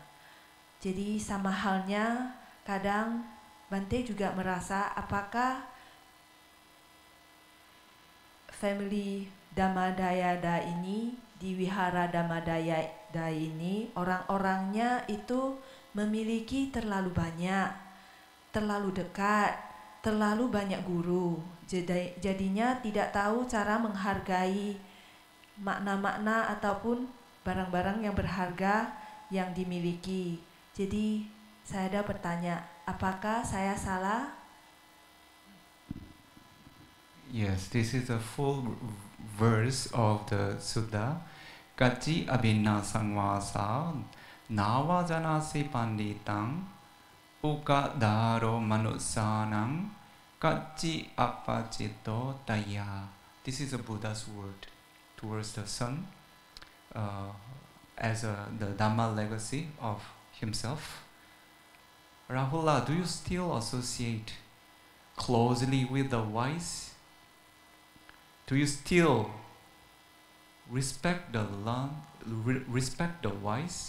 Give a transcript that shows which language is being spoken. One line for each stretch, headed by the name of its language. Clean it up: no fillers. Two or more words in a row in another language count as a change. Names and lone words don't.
Indonesian: Jadi sama halnya kadang Bante juga merasa apakah family Dhammadayada ini di wihara Dhammadayada ini orang-orangnya itu memiliki terlalu banyak, terlalu dekat, terlalu banyak guru. Jadinya tidak tahu cara menghargai makna-makna ataupun barang-barang yang berharga yang dimiliki. Jadi saya ada bertanya, apakah saya salah?
English: Yes, this is the full verse of the Sutta.
Pali: Kaci abhinna sangvasa navajanasi panditang ukadaro manusanam kaci apacito daya.
English: This is a Buddha's word towards the son as the Dhamma legacy of himself. Rahula, do you still associate closely with the wise? Do you still respect the wise?